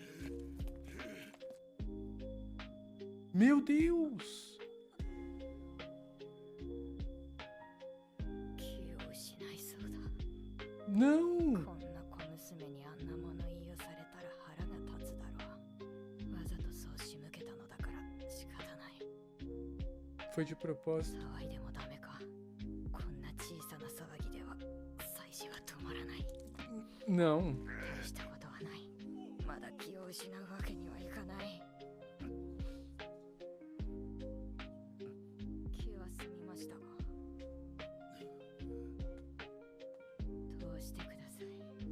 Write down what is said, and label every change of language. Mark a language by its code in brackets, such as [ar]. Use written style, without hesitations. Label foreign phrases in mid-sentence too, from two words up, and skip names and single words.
[pt] Meu Deus. [ja] 気を失いそうだ。 [pt] Não. [ja] こんな小娘にあんな物言いをされたら腹が立つだろう。わざとそう仕向けたのだから仕方ない。 [pt] Foi de propósito. [ja] 騒いでもダメか。こんな小さな騒ぎでは祭事は止まらない。 [pt] Não. [ja] 大したことはない。まだ気を失うわけにはいかない。気は済みましたが、どうしてください。